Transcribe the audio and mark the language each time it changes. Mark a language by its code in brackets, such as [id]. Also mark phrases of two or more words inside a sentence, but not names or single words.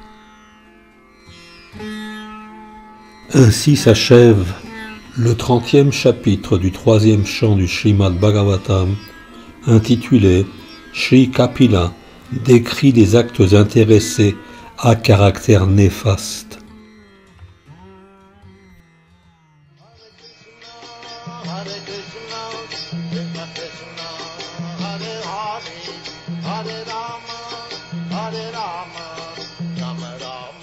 [fr] Ainsi s'achève le 30e chapitre du 3e chant du Srimad Bhagavatam, intitulé Shri Kapila décrit des actes intéressés à caractère néfaste. [sa] हरे कृष्ण कृष्ण कृष्ण हरे हरे हरे राम राम राम,